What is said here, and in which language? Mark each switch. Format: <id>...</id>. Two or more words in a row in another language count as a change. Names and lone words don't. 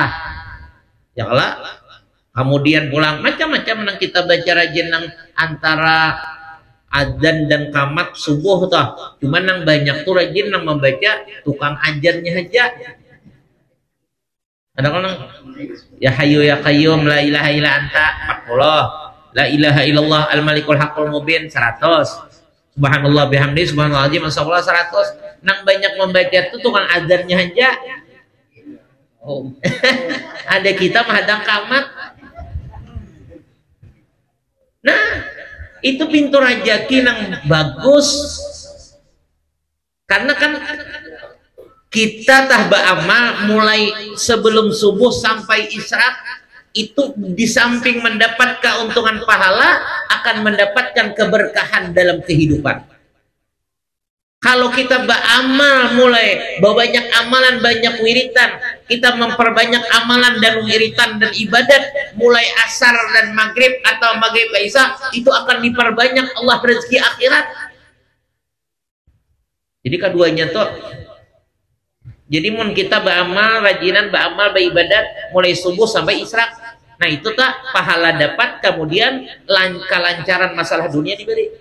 <ar>يا الله.</ar> <bjn>Kemudian pulang macam-macam nang kita baca rajin nang antara adzan dan qamat subuh toh. Cuman nang banyak tuh rajin nang membaca tukang ajarnya aja. Ada kan</bjn> <ar>يا حي يا قيوم لا إله إلا أنت 40. لا إله إلا الله الملك الحق المبين 100. سبحان الله وبحمده سبحان الله العظيم ما شاء الله 100.</ar> <bjn>Nang banyak membaca tuh tukang ajarnya aja. Oh. Ada kita mahadang qamat.</bjn> <id>Nah, itu pintu rezeki yang bagus. Karena kan kita tah beramal mulai sebelum subuh sampai israk itu di samping mendapat keuntungan pahala akan mendapatkan keberkahan dalam kehidupan. Kalau kita beramal mulai banyak amalan, banyak wiritan, kita memperbanyak amalan dan wiritan dan ibadat mulai asar dan maghrib atau maghrib ke isya, itu akan diperbanyak Allah rezeki akhirat.</id> <bjn>Jadi keduanya tuh, jadi mun kita beramal rajinan, beramal beribadat mulai subuh sampai israk, nah itu tak pahala dapat, kemudian kelancaran masalah dunia diberi.</bjn>